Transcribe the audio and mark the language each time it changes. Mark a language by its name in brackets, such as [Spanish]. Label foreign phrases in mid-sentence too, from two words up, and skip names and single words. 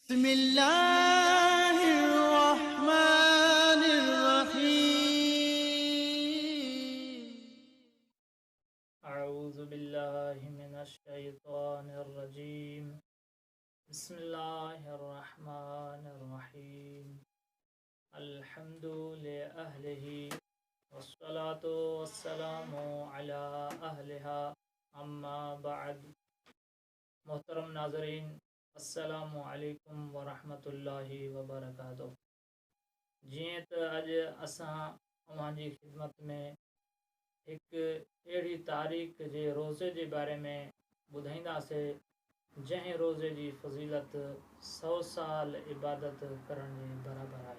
[Arabic] أعوذ بالله من الشيطان الرجيم بسم الله الرحمن الرحيم الحمد لأهله والصلاة والسلام على أهلها أما بعد [Sindhi] मोहतरम नाज़रीन [Arabic] السلام عليكم ورحمة الله وبركاته. [Sindhi] जीअं त अॼु असां तव्हांजी ख़िदमत में हिकु अहिड़ी तारीख़ जे रोज़े जे बारे में ॿुधाईंदासीं जंहिं रोज़े जी फ़ज़ीलत 100 साल इबादत करण जे बराबरि आहे।